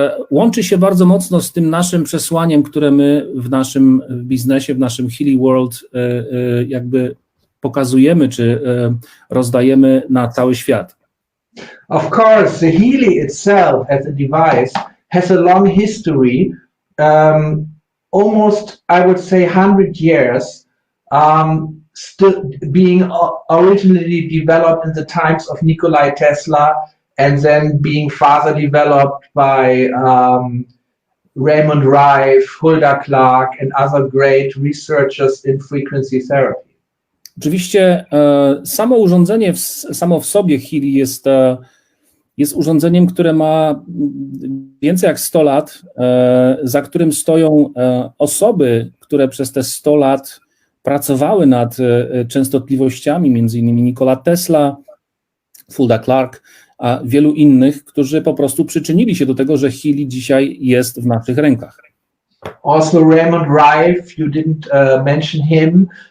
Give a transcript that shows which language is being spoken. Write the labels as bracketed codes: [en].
[pl] łączy się bardzo mocno z tym naszym przesłaniem, które my w naszym biznesie, w naszym Healy World jakby pokazujemy, czy rozdajemy na cały świat. [en] Of course, the Healy itself as a device has a long history, almost, I would say, 100 years, still being originally developed in the times of Nikola Tesla, and then being further developed by Raymond Rife, Hulda Clark, and other great researchers in frequency therapy. [pl] Oczywiście samo urządzenie samo w sobie Healy jest urządzeniem, które ma więcej jak 100 lat, za którym stoją osoby, które przez te 100 lat pracowały nad częstotliwościami, między innymi Nikola Tesla, Hulda Clark, a wielu innych, którzy po prostu przyczynili się do tego, że Healy dzisiaj jest w naszych rękach. [en] Also Raymond Rife, you didn't mention him.